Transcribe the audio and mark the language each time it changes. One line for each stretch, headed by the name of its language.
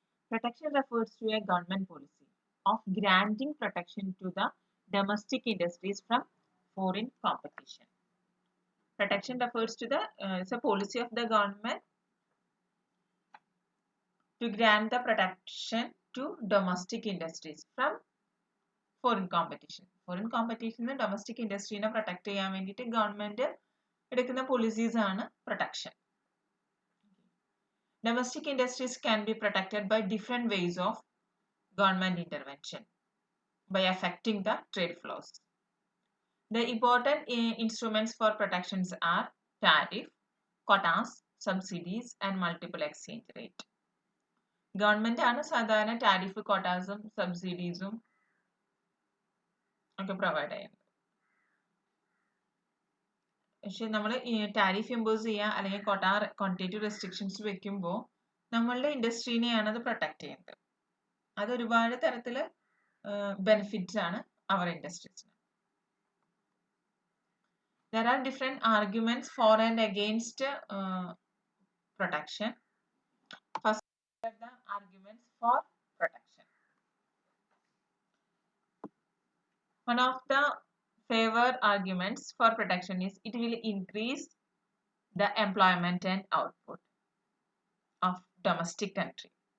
English: Protection refers to a government policy of granting protection to the domestic industries from foreign competition. Protection refers to the it's a policy of the government to grant the protection to domestic industries from foreign competition. Foreign competition domestic industry protect
Malayalam: ചെയ്യാൻ വേണ്ടിയിട്ട് government എടുക്കുന്ന policies ആണ് protection.
English: Domestic industries can be protected by different ways of government intervention by affecting the trade flows. The important instruments for protections are tariff, quotas, subsidies and multiple exchange rate.
Malayalam: Government ആണ് സാധാരണ tariff ക്വാട്ടാസും സബ്സിഡീസും ഒക്കെ provide ചെയ്യുന്നത്. പക്ഷെ നമ്മൾ tariff impose ചെയ്യുക അല്ലെങ്കിൽ quantitative restrictions വെക്കുമ്പോൾ നമ്മളുടെ ഇൻഡസ്ട്രീനെയാണ് അത് പ്രൊട്ടക്ട് ചെയ്യുന്നത്. അത് ഒരുപാട് തരത്തിൽ ബെനിഫിറ്റ്സ് ആണ് അവർ ഇൻഡസ്ട്രീസിന്.
English: There are different arguments for and against protection. First, the arguments for protection. One of the favored arguments for protection is it will increase the employment and output of domestic country.